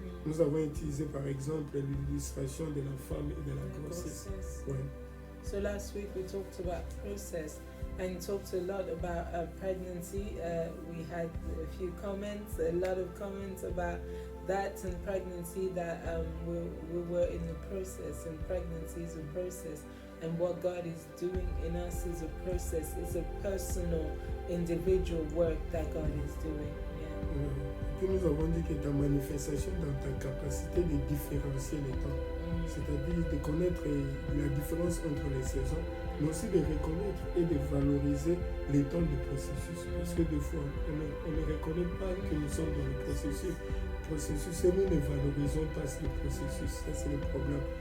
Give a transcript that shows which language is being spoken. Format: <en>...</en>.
<fr>Nous avons utilisé par exemple l'illustration de la femme et de la grossesse.</fr> <en>So last week we talked about process and talked a lot about pregnancy. We had a few comments, a lot of comments about that and pregnancy, that we were in the process, and pregnancy is a process, and what God is doing in us is a process. It's a personal, individual work that God is doing.</en> <fr>Puis nous avons dit que ta manifestation dans ta capacité de différencier les temps, c'est-à-dire de connaître la différence entre les saisons, mais aussi de reconnaître et de valoriser les temps du processus. Parce que des fois, on ne reconnaît pas que nous sommes dans le processus et nous ne valorisons pas ce processus. Ça, c'est le problème.</fr>